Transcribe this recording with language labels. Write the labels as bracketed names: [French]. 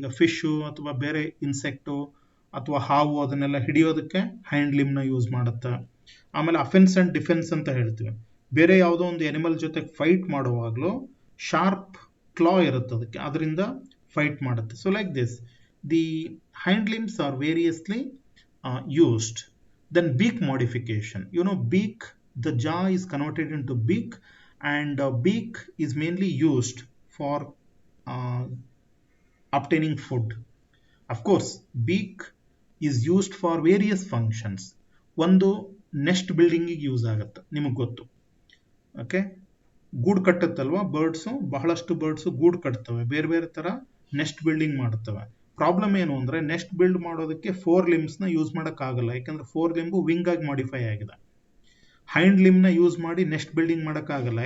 [Kannada] ಈಗ ಫಿಶು ಅಥವಾ ಬೇರೆ ಇನ್ಸೆಕ್ಟು ಅಥವಾ ಹಾವು ಅದನ್ನೆಲ್ಲ ಹಿಡಿಯೋದಕ್ಕೆ ಹೈಂಡ್ ಲಿಂಬ್ನ ಯೂಸ್ ಮಾಡುತ್ತೆ. ಆಮೇಲೆ ಅಫೆನ್ಸ್ ಆ್ಯಂಡ್ ಡಿಫೆನ್ಸ್ ಅಂತ ಹೇಳ್ತೀವಿ. ಬೇರೆ ಯಾವುದೋ ಒಂದು ಎನಿಮಲ್ ಜೊತೆ ಫೈಟ್ ಮಾಡುವಾಗಲೂ ಶಾರ್ಪ್ ಕ್ಲಾ ಇರುತ್ತೆ ಅದಕ್ಕೆ, ಅದರಿಂದ ಫೈಟ್ ಮಾಡುತ್ತೆ. [English] So like this the hind limbs are variously used. Then beak modification, beak, the jaw is converted into beak, and beak is mainly used for obtaining food. Of course beak is used for various functions. [Kannada] ಒಂದು next ಬಿಲ್ಡಿಂಗಿಗೆ use ಆಗುತ್ತೆ, ನಿಮಗೆ ಗೊತ್ತು. Okay, ಗೂಡು ಕಟ್ಟುತ್ತಲ್ವಾ birds, ಬಹಳಷ್ಟು birds ಗೂಡು ಕಟ್ತವೆ, ಬೇರೆ ಬೇರೆ ಥರ ನೆಸ್ಟ್ ಬಿಲ್ಡಿಂಗ್ ಮಾಡ್ತವೆ. ಪ್ರಾಬ್ಲಮ್ ಏನು ಅಂದರೆ, ನೆಸ್ಟ್ ಬಿಲ್ಡ್ ಮಾಡೋದಕ್ಕೆ 4 ಲಿಂಬ್ಸ್ನ ಯೂಸ್ ಮಾಡೋಕ್ಕಾಗಲ್ಲ. ಯಾಕಂದರೆ 4 ಲಿಂಬು ವಿಂಗ್ ಆಗಿ ಮಾಡಿಫೈ ಆಗಿದೆ. ಹೈಂಡ್ ಲಿಂಬ್ನ ಯೂಸ್ ಮಾಡಿ ನೆಸ್ಟ್ ಬಿಲ್ಡಿಂಗ್ ಮಾಡೋಕ್ಕಾಗಲ್ಲ.